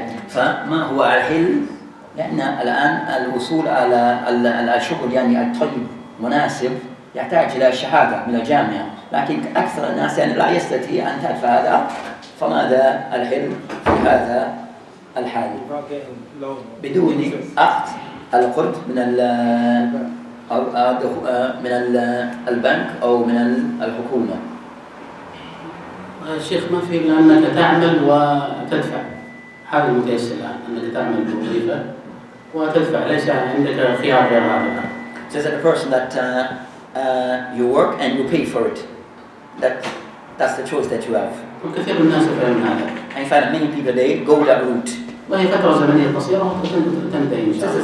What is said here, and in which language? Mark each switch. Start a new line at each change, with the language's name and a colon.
Arabic: فما هو الحل؟ لأن الآن الوصول على الشغل يعني الطيب مناسب يحتاج إلى شهادة من الجامعة لكن أكثر الناس يعني لا يستطيع أن تدفع هذا فماذا الحل في هذا الحال؟ بدون أخذ القرض من البنك أو من الحكومة. الشيخ ما في إلا أنك تعمل وتدفع. هذا المتيسر الآن أنك تعمل بوظيفة وتدفع ليس عندك خيار غير هذا.
English: Just as a person that you work and you pay for it. That's the choice that you have.
Arabic: وكثير من الناس يفعلون هذا.
English: In fact, many people they go that route.
Arabic: وهي فترة زمنية قصيرة وتنتهي إن شاء الله.